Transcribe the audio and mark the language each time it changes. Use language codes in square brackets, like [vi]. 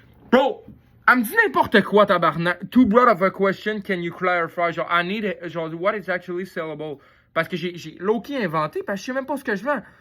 [fr] Bro, elle me dit n'importe quoi, tabarnak. [en] Too broad of a question, can you clarify? Genre, I need, genre, what is actually sellable? [fr] Parce que j'ai low-key inventé, parce que je sais même pas ce que je vends.